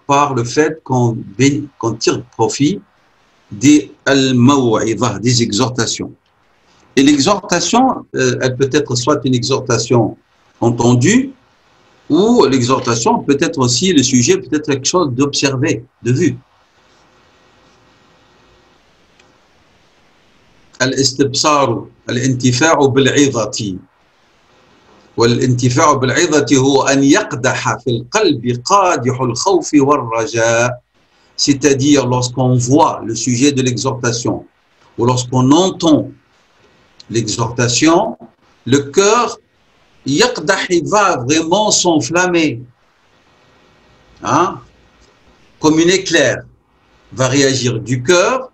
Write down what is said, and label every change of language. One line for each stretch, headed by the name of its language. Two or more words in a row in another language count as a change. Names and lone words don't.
French: Par le fait qu'on tire profit des al-maw'idah, des exhortations. Et l'exhortation, elle peut être soit une exhortation entendue, ou l'exhortation peut être aussi, le sujet peut être quelque chose d'observé, de vu.
Arabic: الاستبصار، الانتفاع بالعظة. والانتفاع بالعظة هو أن يقدح في القلب قادح الخوف والرجاء.
French: C'est-à-dire lorsqu'on voit le sujet de l'exhortation ou lorsqu'on entend l'exhortation, le cœur yaqdah, il va vraiment s'enflammer, hein? Comme une éclair va réagir du cœur.